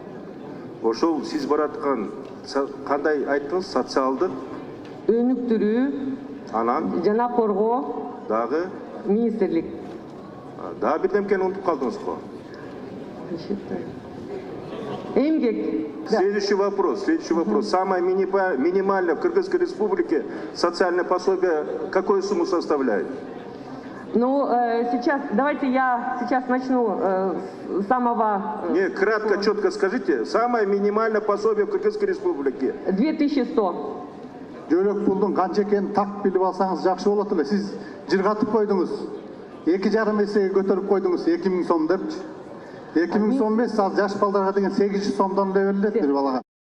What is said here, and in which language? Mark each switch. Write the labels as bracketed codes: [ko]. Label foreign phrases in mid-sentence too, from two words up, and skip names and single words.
[ky] Ошол сиз бараткан кандай айттыңыз? Социалдык өнүктүрүү, анан жана коргоо дагы министрлик. Дагы бирдемкени унутуп калдыңыз го? Эмгек. [ru] Следующий вопрос. Самое минимальное в Кыргызской Республике социальное пособие какую сумму составляет? Давайте я сейчас начну с самого... Не, кратко, четко скажите. Самое минимальное пособие в Кыргызской Республике. 2100. [ky] Жөлөк пулдун канча экенин так билип алсаңыз жакшы болот эле. Сиз жыргатып койдуңуз. 2,5 эсеге көтөрүп койдуңуз 2000 сом депчи. 2000 сом эмес, ал жаш балдарга деген 800 сомдон эле берилет бир балага.